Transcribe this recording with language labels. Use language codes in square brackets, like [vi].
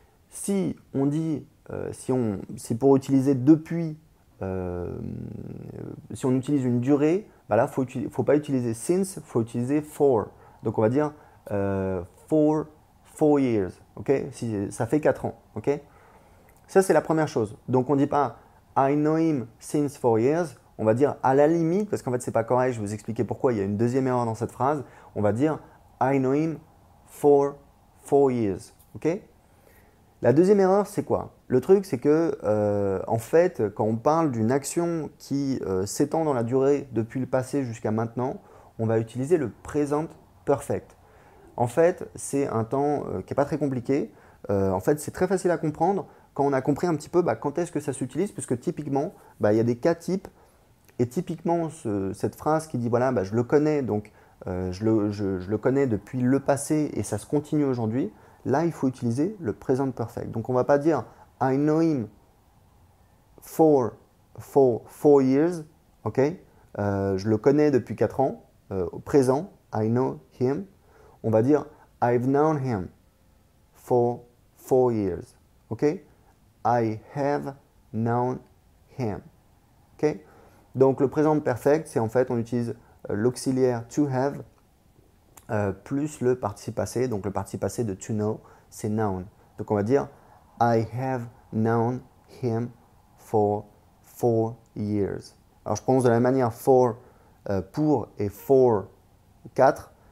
[fr] Si on dit, si pour utiliser depuis, si on utilise une durée, là, il ne faut pas utiliser since, il faut utiliser for. Donc on va dire [en] for 4 years. [fr] Ok? Si, ça fait 4 ans. Ok? Ça, c'est la première chose. Donc on ne dit pas [en] I know him since 4 years. [fr] On va dire à la limite, parce qu'en fait, ce n'est pas correct, je vais vous expliquer pourquoi. Il y a une deuxième erreur dans cette phrase. On va dire [en] I know him for 4 years. Ok? [fr] La deuxième erreur, c'est quoi? Le truc, c'est que, en fait, quand on parle d'une action qui s'étend dans la durée depuis le passé jusqu'à maintenant, on va utiliser le present perfect. En fait, c'est un temps qui n'est pas très compliqué. En fait, c'est très facile à comprendre quand on a compris un petit peu quand est-ce que ça s'utilise, puisque typiquement, il y a des cas types. Et typiquement, cette phrase qui dit voilà, je le connais, donc je le connais depuis le passé et ça se continue aujourd'hui, là, il faut utiliser le present perfect. Donc, on ne va pas dire [en] I know him for 4 years, [fr] ok? Je le connais depuis 4 ans, au présent, [en] I know him. [fr] On va dire [en] I've known him for 4 years, [fr] ok? [en] I have known him, ok? [fr] Donc le présent perfect, c'est en fait, on utilise l'auxiliaire to have plus le participe passé. Donc le participe passé de to know, c'est known. Donc on va dire [en] I have known him for 4 years. [fr] Alors je prononce de la même manière for pour et for 4.